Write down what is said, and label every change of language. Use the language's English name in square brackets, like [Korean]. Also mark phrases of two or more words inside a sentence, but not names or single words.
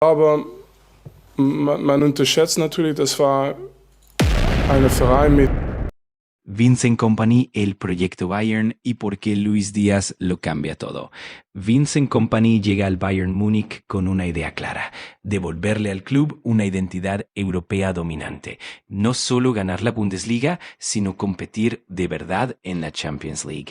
[German] Aber man unterschätzt natürlich, das war eine Verein mit [Spanish] Vincent Kompany, el proyecto Bayern y por qué Luis Díaz lo cambia todo. Vincent Kompany llega al Bayern Múnich con una idea clara: devolverle al club una identidad europea dominante. No solo ganar la Bundesliga, sino competir de verdad en la Champions League.